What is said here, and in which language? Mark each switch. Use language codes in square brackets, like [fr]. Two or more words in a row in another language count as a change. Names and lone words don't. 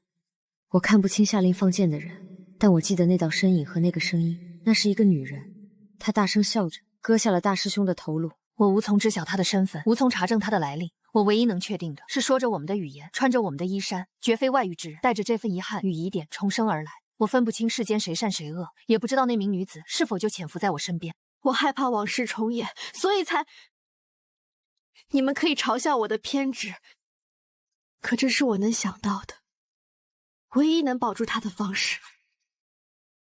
[zh] 我看不清下令放箭的人，但我記得那道身影和那個聲音，那是一個女人。她大聲笑着，割下了大師兄的頭顱。我無從知曉他的身份，無從查證他的來歷。我唯一能確定的是，說着我們的語言，穿着我們的衣衫，絕非外域之人。帶着這份遺憾與疑點重生而來。我分不清世間誰善誰惡，也不知道那名女子是否就潛伏在我身邊。我害怕往事重演，所以才……你們可以嘲笑我的偏執，可這是我能想到的唯一能保住他的方式。